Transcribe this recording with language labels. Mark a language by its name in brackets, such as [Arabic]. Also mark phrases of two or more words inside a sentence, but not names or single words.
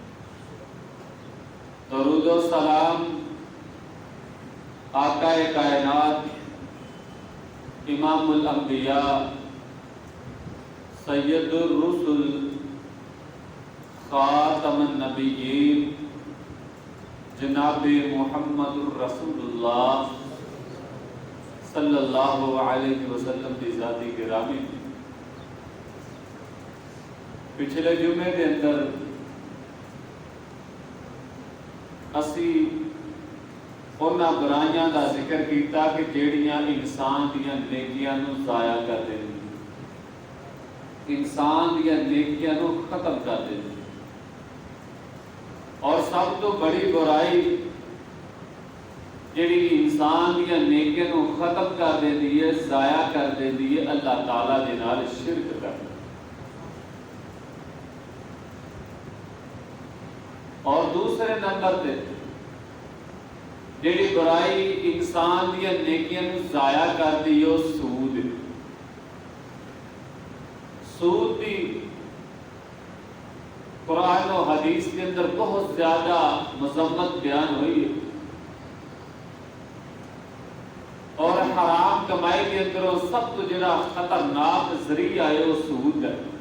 [Urdu] درود و سلام آقا کائنات امام الانبیاء سید الرسل خاتم النبیین جناب محمد الرسول اللہ صلی اللہ علیہ وسلم کی ذاتی گرامی۔ [Punjabi] پچھلے جمعے کے اندر اسی انہاں برائیاں دا ذکر کیتا کہ جیڑیاں انسان دیاں نیکیاں نو ضائع کر دیں، انسان دیاں نیکیاں نو ختم کر دیں، اور سب تو بڑی برائی جیڑی انسان دیاں نیکیاں نو ختم کر دیندی ہے، ضائع کر دیندی ہے، اللہ تعالیٰ دے نال شرک کرنا۔ اور دوسرے نمبر تے جیڑی برائی انسان دیاں نیکیاں نو ضائع کر دی ہے سود۔ [Urdu] سود دی قرآن و حدیث کے اندر بہت زیادہ مذمت بیان ہوئی ہے، اور حرام کمائی کے اندر سب تو جڑا خطرناک ذریعہ ہے وہ سود ہے۔